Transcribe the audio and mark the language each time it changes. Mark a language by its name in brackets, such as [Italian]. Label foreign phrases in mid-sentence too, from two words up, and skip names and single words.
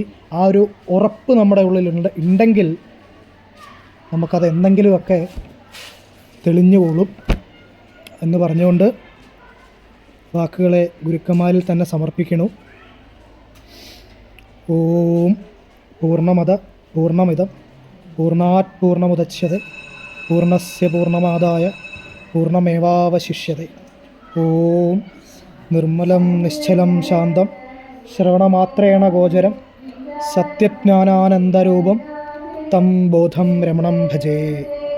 [Malayalam] ആ ഒരു ഉറപ്പ് നമ്മുടെ ഉള്ളിൽ ഉണ്ടെങ്കിൽ നമുക്കത് എന്തെങ്കിലുമൊക്കെ തെളിഞ്ഞുകൊള്ളും എന്ന് പറഞ്ഞുകൊണ്ട് വാക്കുകളെ ഗുരുക്കന്മാരിൽ തന്നെ സമർപ്പിക്കണു. [Sanskrit] ഓം പൂർണ്ണമിദം പൂർണ്ണാത് പൂർണ്ണമുദച്യതേ പൂർണ്ണസ്യ പൂർണ്ണമാദായ പൂർണ്ണമേവാവശിഷ്യതേ. ഓം നിർമ്മലം നിശ്ചലം ശാന്തം ശ്രവണമാത്രേണ ഗോചരം സത്യജ്ഞാനാനന്ദരൂപം തം ബോധം രമണം ഭജേ.